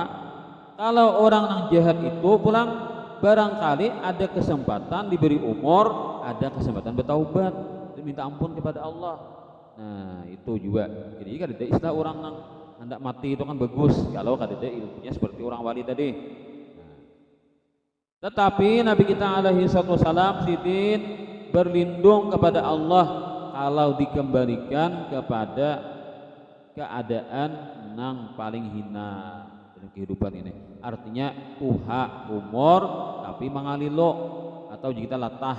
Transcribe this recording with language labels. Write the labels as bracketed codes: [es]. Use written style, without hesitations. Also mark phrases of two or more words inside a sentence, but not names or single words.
[id] Kalau orang yang jahat itu pulang barangkali ada kesempatan diberi umur, ada kesempatan bertaubat, minta ampun kepada Allah. Nah itu juga. Jadi kan ada istilah orang yang hendak mati itu kan bagus kalau ada ilmunya seperti orang wali tadi. Tetapi Nabi kita alaihi wasallam sidin berlindung kepada Allah kalau dikembalikan kepada keadaan nang paling hina dalam kehidupan ini. Artinya tuha umur tapi mangalilo atau kita latah.